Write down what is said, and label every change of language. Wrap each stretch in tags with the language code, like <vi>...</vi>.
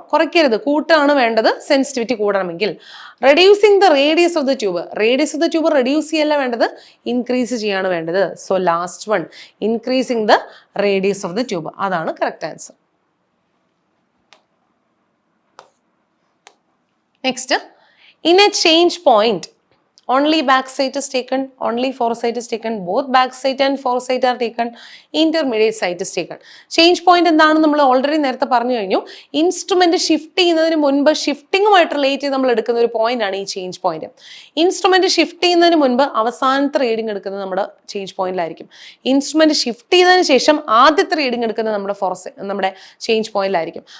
<ml>കുറയ്ക്കരുത്, കൂട്ടാണ് വേണ്ടത് sensitivity കൂടണമെങ്കിൽ.</ml> <en>reducing the radius of the tube,</en> <ml>radius of the tube reduce ചെയ്യല്ല വേണ്ടത്, ഇൻക്രീസ് ചെയ്യാണ് വേണ്ടത്.</ml> <en>so last one, increasing the radius of the tube,</en> <ml>അതാണ് correct answer.</ml> <en>Next, in a change point only back site is taken, only foresight is taken, both back site and foresight are taken, intermediate site is taken.</en> <ml>Change point എന്താണെന്ന് നമ്മൾ already നേരത്തെ പറഞ്ഞു കഴിഞ്ഞു. Instrument shift ചെയ്യുന്നതിന് മുൻപ് ഷിഫ്റ്റിങ്ങുമായിട്ട് relate ചെയ്ത് നമ്മൾ എടുക്കുന്ന ഒരു പോയിന്റ് ആണ് ഈ ചേഞ്ച് പോയിന്റ്. ഇൻസ്ട്രുമെന്റ് ഷിഫ്റ്റ് ചെയ്യുന്നതിന് മുൻപ് അവസാനത്തെ റീഡിംഗ് എടുക്കുന്നത് നമ്മുടെ ചേഞ്ച് പോയിന്റിലായിരിക്കും. ഇൻസ്ട്രുമെന്റ് ഷിഫ്റ്റ് ചെയ്തതിന് ശേഷം ആദ്യത്തെ റീഡിംഗ് എടുക്കുന്നത് നമ്മുടെ ചേഞ്ച് പോയിന്റിലായിരിക്കും.</ml>